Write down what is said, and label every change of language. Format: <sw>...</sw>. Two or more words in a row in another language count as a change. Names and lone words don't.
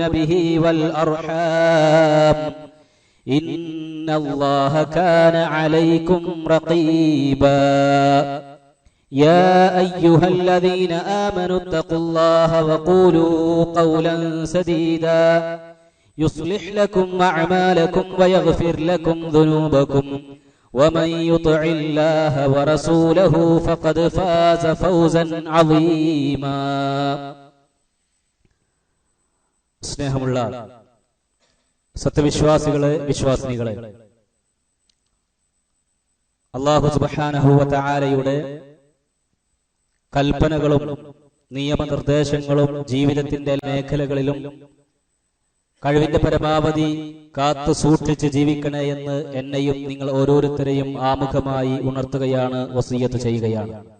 <ar>به والأرحام إن الله كان عليكم رقيبا يا أيها الذين آمنوا اتقوا الله وقولوا قولا سديدا يصلح لكم أعمالكم ويغفر لكم ذنوبكم ومن يطع الله ورسوله فقد فاز فوزا عظيما</ar> <ml>സ്നേഹമുള്ള സത്യവിശ്വാസികളെ വിശ്വാസിനികളെ</ml> <ar>الله سبحانه و</ar> <ml>തആലയുടെ കൽപ്പനകളും നിയമനിർദ്ദേശങ്ങളും ജീവിതത്തിന്റെ മേഖലകളിലും കഴിവിന്റെ പരമാവധി കാത്തു സൂക്ഷിച്ച് ജീവിക്കണേ എന്ന് എന്നെയും നിങ്ങൾ ഓരോരുത്തരെയും ആമുഖമായി ഉണർത്തുകയാണ്, വസിയ്യത്ത് ചെയ്യുകയാണ്.</ml>